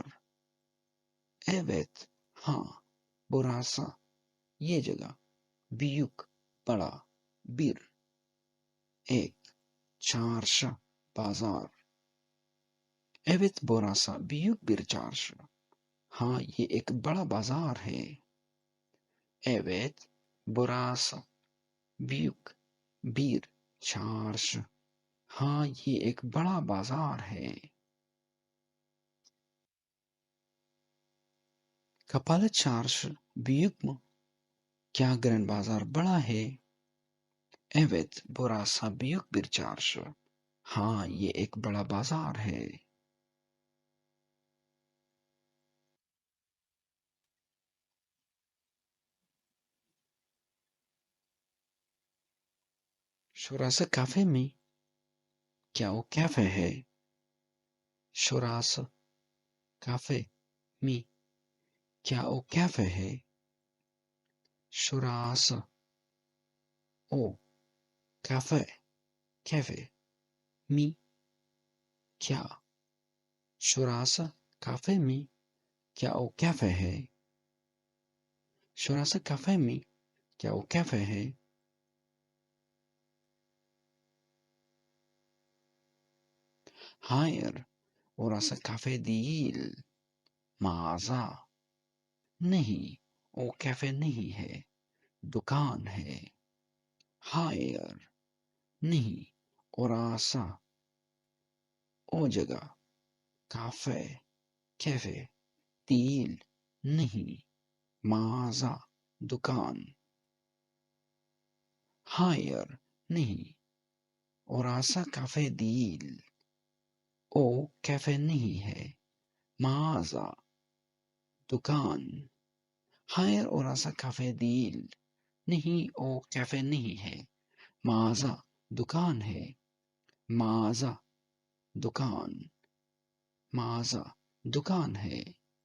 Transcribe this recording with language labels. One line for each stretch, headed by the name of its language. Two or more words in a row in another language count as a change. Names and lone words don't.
Urdu: ایوت ہاں براسا یہ جگہ بیوک بڑا بیر ایک چارشا بازار.
Turkish: Evet burası büyük bir çarşı
Urdu: ہاں یہ ایک بڑا بازار ہے.
Turkish: Evet, burası büyük bir çarşı.
Urdu: ہاں یہ ایک بڑا بازار ہے.
Turkish: Kapalı çarşı büyük mü?
Urdu: کیا گرینڈ بازار بڑا ہے؟
Turkish: Evet, burası büyük bir çarşı.
Urdu: ہاں یہ ایک بڑا بازار ہے.
Turkish: Şurası kafe mi?
Urdu: کیا وہ کیفے ہے؟
Turkish: Şurası kafe mi?
Urdu: کیا وہ کیفے ہے؟
Turkish: Şurası o kafe kafe mi?
Urdu: کیا
Turkish: Şurası kafe mi
Urdu: کیا وہ کیفے ہے؟
Turkish: Şurası kafe mi
Urdu: کیا وہ کیفے ہے؟
Turkish: Hayır, orası kafe değil. Mağaza.
Urdu: نہیں وہ کیفے نہیں ہے، دکان ہے.
Turkish: Hayır, نہیں orası o جگہ کافے کیفے değil نہیں mağaza دکان. Hayır, نہیں orası kafe değil.
Urdu: او کیفے نہیں ہے.
Turkish: mağaza دکان. Hayır orası kafe değil.
Urdu: نہیں او کیفے نہیں ہے. mağaza دکان ہے. mağaza دکان. mağaza دکان ہے.